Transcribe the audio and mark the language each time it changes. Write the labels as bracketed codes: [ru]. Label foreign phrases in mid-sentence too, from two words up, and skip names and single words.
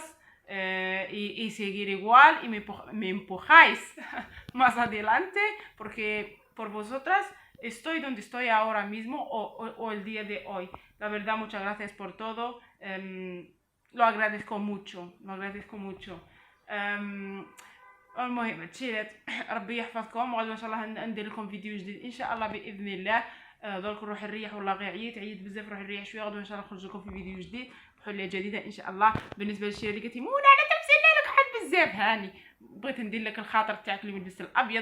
[es] Y seguir igual y me empujáis más adelante, porque por vosotras estoy donde estoy ahora mismo o el día de hoy. La verdad, muchas gracias por todo. Lo agradezco mucho, lo agradezco mucho. [ar] المهم تشيلات، ربي يحفظكم، وغادي ان شاء الله ندير لكم فيديو جديد ان شاء الله باذن الله. درك نروح نريح، والله غير عييت بزاف، نروح نريح شويه، غادي ان شاء الله نخرج لكم في فيديو جديد بحليه جديده ان شاء الله. بالنسبه للشي اللي قلتي منى انا تمثلنا لك حد بزاف، هاني بغيت ندير لك الخاطر تاعك اللي ملبس الابيض.